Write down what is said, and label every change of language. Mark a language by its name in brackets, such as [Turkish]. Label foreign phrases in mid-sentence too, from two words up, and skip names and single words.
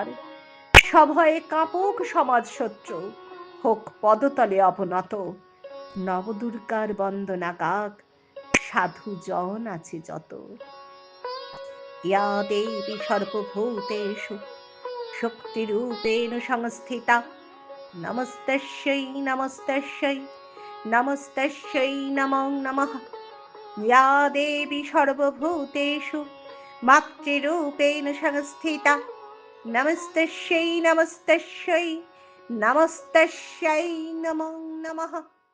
[Bangla] সভয়ে কাঁপুক সমাজ শত্রু, হোক পদতলে অবনত। নবদুর্গার বন্দনা গাক সাধু জন আছে যত। [Sanskrit] या देवी सर्वभूतेषु शक्तिरूपेण संस्थिता, नमस्तस्यै नमस्तस्यै नमस्तस्यै नमो नमः। या देवी सर्वभूतेषु मातृरूपेण संस्थिता, नमस्तस्यै नमस्तस्यै नमस्तस्यै नमो नमः।